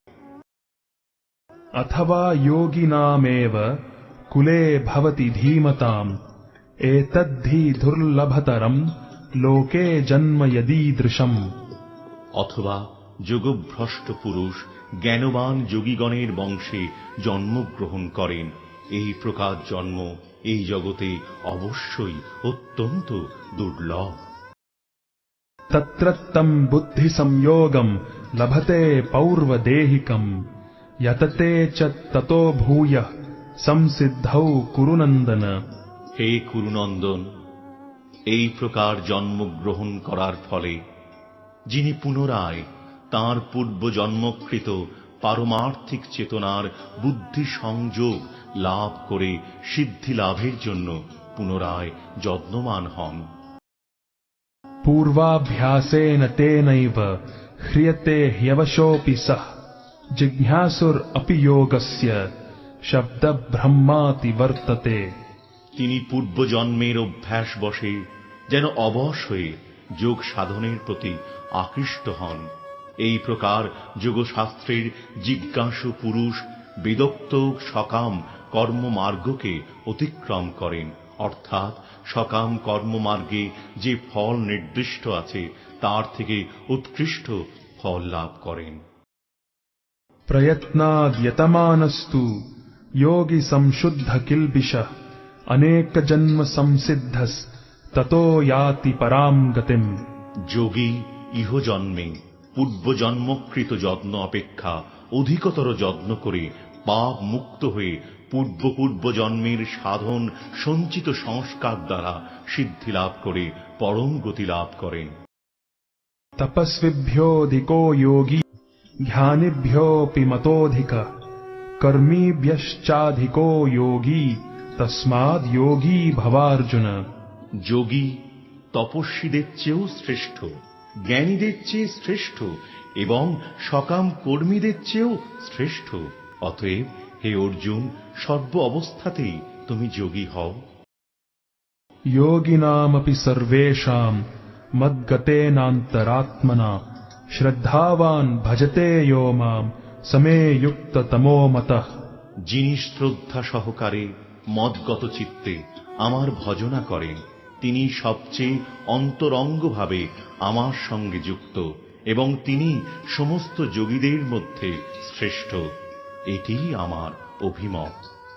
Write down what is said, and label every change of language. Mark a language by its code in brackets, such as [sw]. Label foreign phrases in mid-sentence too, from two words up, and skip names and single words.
[sa] अथवा योगिनामेव कुले भवति धीमताम् एतद्धि दुर्लभतरम् लोके जन्म यदीदृशम्। [bn] অথবা যোগভ্রষ্ট পুরুষ জ্ঞানবান যোগীগণের বংশে জন্মগ্রহণ করেন, এই প্রকার জন্ম এই জগতে অবশ্যই অত্যন্ত দুর্লভ। [sa] तत्रत्तम् बुद्धिसंयोगम् लभते पौर्वदेहिकम् यतते च ततो भूयः संसिद्धौ कुरु नन्दन। [bn] হে কুরুনন্দন, এই প্রকার জন্মগ্রহণ করার ফলে যিনি পুনরায় তাঁর পূর্ব জন্মকৃত পারমার্থিক চেতনার বুদ্ধি সংযোগ লাভ করে সিদ্ধি লাভের জন্য পুনরায় যত্নমান হন। [sa] पूर्वाभ्यासेन तेनैव ह्रियते ह्यवशोऽपि सः जिज्ञासुरपि योगस्य शब्दब्रह्माति वर्तते। [bn] তিনি পূর্বজন্মের অভ্যাস বশে যেন অবশ হয়ে যোগ সাধনের প্রতি আকৃষ্ট হন। এই প্রকার যোগশাস্ত্রের জিজ্ঞাসু পুরুষ বেদোক্ত সকাম কর্মমার্গকে অতিক্রম করেন, অর্থাৎ সকাম কর্মমার্গে যে ফল নির্দিষ্ট আছে তার থেকে উৎকৃষ্ট ফল লাভ করেন। [sa] प्रयत्नाद्यतमानस्तु योगी संशुद्ध किल्बिषः अनेक जन्म संसिद्धस् ततो याति पराम गतिम्। [bn] যোগী ইহজন্মে পূর্বজন্মকৃত যত্ন অপেক্ষা অধিকতর যত্ন করে পাপ মুক্ত হয়ে পূর্ব জন্মের সাধন সঞ্চিত সংস্কার দ্বারা সিদ্ধি লাভ করে পরম গতি লাভ করেন। [sa] तपस्विभ्योऽधिको योगी ध्यानिभ्योऽपि मतोऽधिकः कर्मीभ्यश्चाधिको योगी तस्माद् योगी भवार्जुन। [bn] যোগী তপস্বীদের চেয়েও শ্রেষ্ঠ, জ্ঞানীদের চেয়ে শ্রেষ্ঠ এবং সকাম কর্মীদের চেয়েও শ্রেষ্ঠ। অতএব হে অর্জুন, সর্ব অবস্থাতেই তুমি যোগী হও। [sa] योगिनामपि सर्वेषां मद्गतेनान्तरात्मना श्रद्धावान् भजते यो मां समे युक्ततमो मतः। [bn] যিনি শ্রদ্ধা সহকারে মদগত চিত্তে আমার ভজনা করেন তিনি সবচেয়ে অন্তরঙ্গভাবে আমার সঙ্গে যুক্ত এবং তিনি সমস্ত যোগীদের মধ্যে শ্রেষ্ঠ। এটিই আমার অভিমত।